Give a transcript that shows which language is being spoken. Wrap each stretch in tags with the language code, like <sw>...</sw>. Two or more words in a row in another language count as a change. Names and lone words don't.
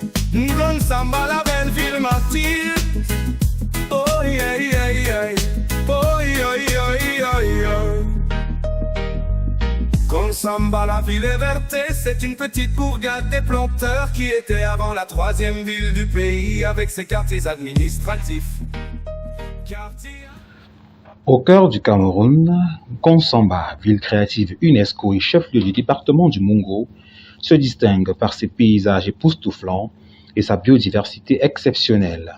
<fr>Samba, la belle ville m'attire.</fr> <en>Oh yeah, yeah, yeah. Oh yeah, yeah, yeah, yeah.</en> <fr>Consamba, la ville est verte, c'est une petite bourgade des planteurs qui était avant la troisième ville du pays avec ses quartiers administratifs. Au cœur du Cameroun, Consamba, ville créative UNESCO et chef-lieu du département du Mungo, se distingue par ses paysages époustouflants et sa biodiversité exceptionnelle.</fr>